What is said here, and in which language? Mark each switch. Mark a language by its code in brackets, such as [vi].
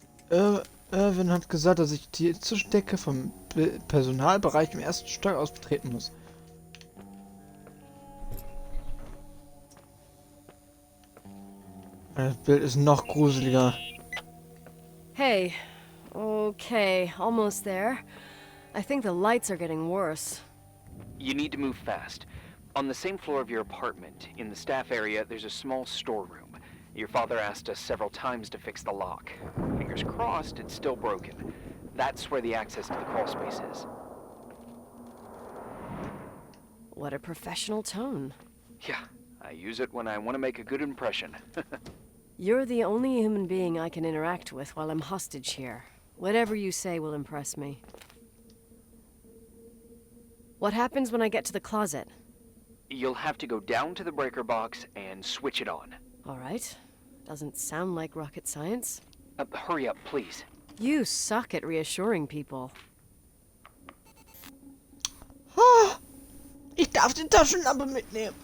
[de] Irwin hat gesagt, dass ich die Zwischendecke vom Personalbereich im ersten Stock aus betreten muss. Das Bild ist noch gruseliger. [en] Hey. Okay, almost there. I think the lights are getting worse. You need to move fast. On the same floor of your apartment, in the staff area, there's a small storeroom. Your father asked us several times to fix the lock. Fingers crossed, it's still broken. That's where the access to the crawl space is. What a professional tone. Yeah, I use it when I want to make a good impression. You're the only human being I can interact with while I'm hostage here. Whatever you say will impress me. What happens when I get to the closet? You'll have to go down to the breaker box and switch it on. All right. Doesn't sound like rocket science. Hurry up, please. You suck at reassuring people. [de] Ah, ich darf die Taschenlampe mitnehmen.